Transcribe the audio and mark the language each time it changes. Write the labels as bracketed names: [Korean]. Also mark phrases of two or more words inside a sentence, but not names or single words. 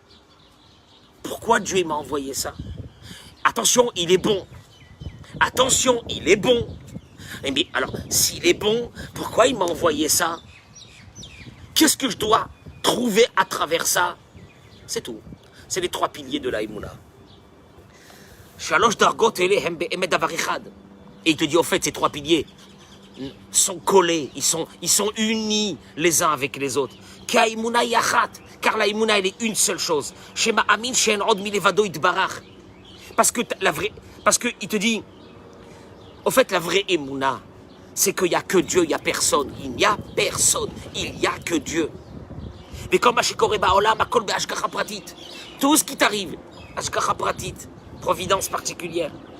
[French] Pourquoi Dieu m'a envoyé ça? Attention, il est bon. Attention, il est bon. Mais alors, s'il est bon, pourquoi il m'a envoyé ça? Qu'est-ce que je dois trouver à travers ça? C'est tout. C'est les trois piliers de la Emouna. [Hebrew] שלוש דרגות אלה הם באמת דבר אחד. [French] Et il te dit, au fait, ces trois piliers sont collés, ils sont unis les uns avec les autres. Car la Emouna, elle est une seule chose. [Hebrew] שמאמין שאין עוד מלבדו יתברך. [French] Parce que il te dit, au fait, la vraie Emouna, c'est qu'il n'y a que Dieu, il n'y a personne. Il n'y a personne, il n'y a que Dieu. Mais comme tout ce qui t'arrive, [Hebrew] השגחה פרטית, [French] providence particulière.